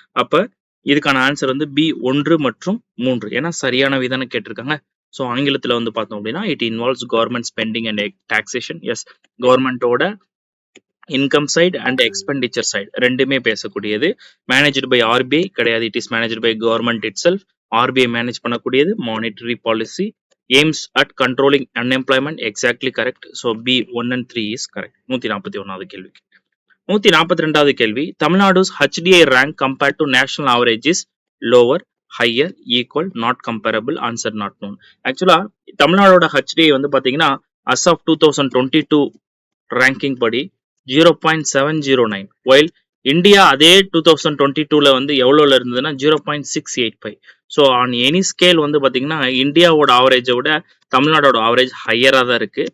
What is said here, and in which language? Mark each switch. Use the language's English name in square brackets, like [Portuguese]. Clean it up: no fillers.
[Tamil] அப்ப இதுக்கான ஆன்சர் வந்து பி 1 மற்றும் 3, ஏன்னா சரியான விதான கேட்டிருக்காங்க. [English] so [Tamil] ஆங்கிலத்துல வந்து பார்த்தோம் அப்படின்னா [English] It involves government spending and taxation. Yes, கவர்மெண்டோட income side and expenditure side ரெண்டுமே பேசக்கூடியது. Managed by RBI [Tamil] கிடையாது, [English] It is managed by government itself. [Tamil] RBI manage பண்ணக்கூடியது. [English] Monetary policy aims at controlling unemployment, exactly correct. So B 1 and 3 is correct. [Tamil] 141வது கேள்விக்கு 142வது கேள்வி, [English] தமிழ்நாடு's HDI rank compared to national average is lower, higher, equal, not comparable, answer not known. [Tamil] ஆக்சுவலா தமிழ்நாடோட HDI வந்து பாத்தீங்கன்னா [English] as of 2022 ranking [Tamil] படி 0.709, while India அதே 2022ல வந்து எவ்வளோல இருந்ததுன்னா 0.685. So on any scale வந்து பார்த்தீங்கன்னா இந்தியாவோட ஆவரேஜை விட தமிழ்நாடோட ஆவரேஜ் ஹையராக தான் இருக்கு.